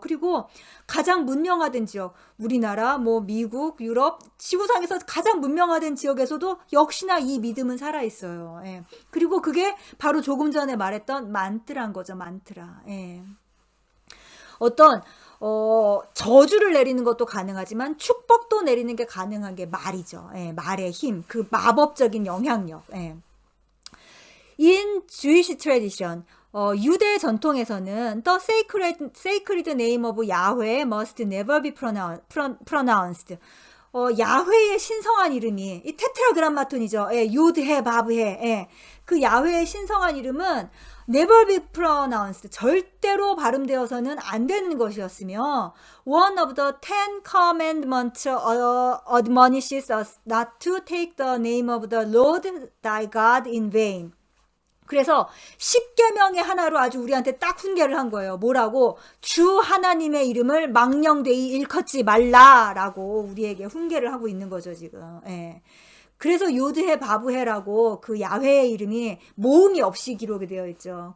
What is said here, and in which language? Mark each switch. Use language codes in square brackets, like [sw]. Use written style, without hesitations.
[ko] 그리고 가장 문명화된 지역, 우리나라, 뭐 미국, 유럽, 지구상에서 가장 문명화된 지역에서도 역시나 이 믿음은 살아있어요. 예. 그리고 그게 바로 조금 전에 말했던 만트라인 거죠. 만트라. 예. 어떤 저주를 내리는 것도 가능하지만 축복도 내리는 게 가능한 게 말이죠. 예, 말의 힘, 그 마법적인 영향력. 예. [en] In Jewish tradition, [ko] 유대 전통에서는 [en] the sacred name of Yahweh must never be pronounced. [ko] 야훼의 신성한 이름이 이 테트라그람마톤이죠. 예, 유드해 바브해. 예. 그 야훼의 신성한 이름은 [en] never be pronounced. [ko] 절대로 발음되어서는 안 되는 것이었으며 [en] one of the 10 commandments admonishes us not to take the name of the Lord thy God in vain. [ko] 그래서 10계명의 하나로 아주 우리한테 딱 훈계를 한 거예요. 뭐라고? 주 하나님의 이름을 망령되이 일컫지 말라라고 우리에게 훈계를 하고 있는 거죠, 지금. 예. 그래서 요드해 바브해라고 그 야훼의 이름이 모음이 없이 기록이 되어 있죠.